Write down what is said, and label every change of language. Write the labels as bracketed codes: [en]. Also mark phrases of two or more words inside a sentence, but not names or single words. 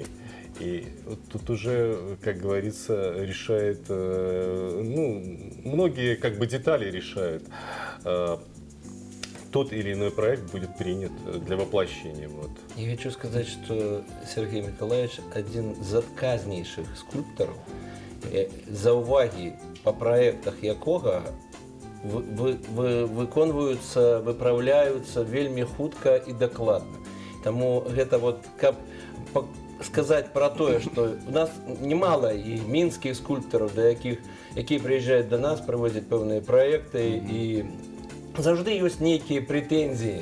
[ru] И тут уже, как говорится, решает, многие как бы детали решают. Тот или иной проект будет принят для воплощения. Я хочу сказать, что Сергей Николаевич один из отказнейших скульпторов, [be] за уваги по проектах якога выконваюцца, выпраўляюцца вельмі хутка і дакладна. Таму гэта каб сказаць пра тое, што у нас немало і мінскіх скульптараў, якія прыязджаюць да нас, праводзяць пэўныя праекты, і заўжды ёсць нейкія прэтэнзіі.